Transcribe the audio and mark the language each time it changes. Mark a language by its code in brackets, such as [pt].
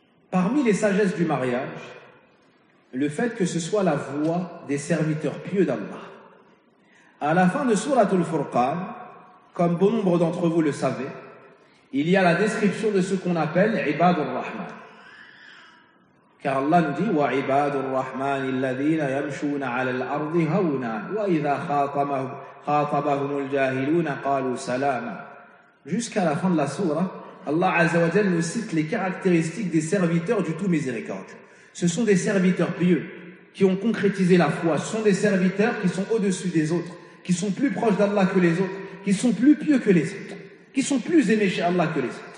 [fr] Parmi les sagesses du mariage, le fait que ce soit la voix des serviteurs pieux d'Allah. À la fin de Sourate Al-Furqan, comme bon nombre d'entre vous le savez, il y a la description de ce qu'on appelle Ibad al-Rahman. Car Allah nous dit, [ar] وَعِبَادُ الرَّحْمَنِ الَّذِينَ يَمْشُونَ عَلَى الْأَرْضِ هَوْنًا وَإِذَا خَاطَبَهُمُ الْجَاهِلُونَ قَالُوا سَلَامًا. [fr] Jusqu'à la fin de la Sourate, Allah Azza wa Jalla nous cite les caractéristiques des serviteurs du Tout Miséricordieux. Ce sont des serviteurs pieux qui ont concrétisé la foi. Ce sont des serviteurs qui sont au-dessus des autres, qui sont plus proches d'Allah que les autres, qui sont plus pieux que les autres, qui sont plus aimés chez Allah que les autres.